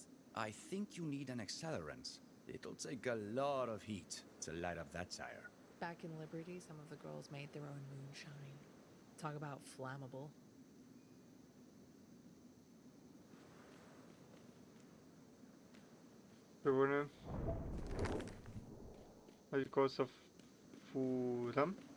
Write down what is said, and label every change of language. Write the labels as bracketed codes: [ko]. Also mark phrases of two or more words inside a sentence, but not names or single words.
[en] I think you need an accelerant. It'll take a lot of heat to light up that tire. Back in Liberty, some of the girls made their own moonshine. Talk about flammable. [ro] Pe bune. Adică o să furăm?